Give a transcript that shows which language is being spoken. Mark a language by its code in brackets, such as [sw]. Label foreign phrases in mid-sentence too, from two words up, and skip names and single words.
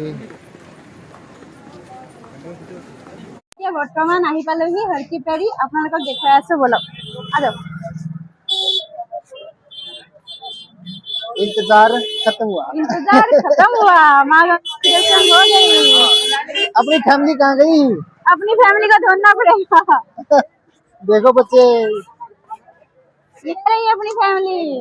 [as] এতিয়া বৰ্তমান আহি পালোহি হৰকি পেৰি আপোনালোকক দেখুৱাই আছো বলক আদক [hi] इंतजार खत्म हुआ माँ गंगा दर्शन हो गई अपनी फैमिली कहाँ गई अपनी फैमिली को ढूंढना पड़ेगा देखो बच्चे ये रही अपनी फैमिली